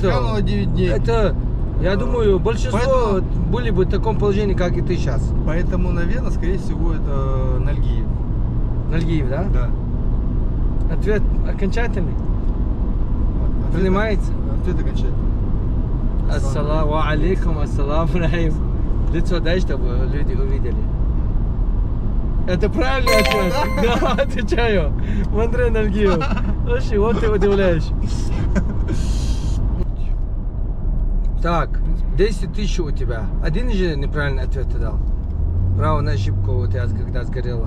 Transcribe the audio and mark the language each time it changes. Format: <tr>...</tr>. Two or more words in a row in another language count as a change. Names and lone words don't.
<ru>Асканова 9 дней. Это, я думаю, большинство Поэтому- были бы в таком положении, как и ты сейчас. Поэтому, наверное, скорее всего, это Нальгиев. Нальгиев, да? Да. Ответ окончательный? Ответ- Принимается? Ответ окончательный.</ru> <ar>السلام عليكم السلام عليكم.</ar> <ru>Лицо дай, чтобы люди увидели. Это правильный ответ. Да, отвечаю. Мандре Нальгиев. Вообще, вот ты удивляешь. Так, 10 тысяч у тебя. Один же неправильный ответ ты дал. Право на ошибку у тебя когда сгорело.</ru>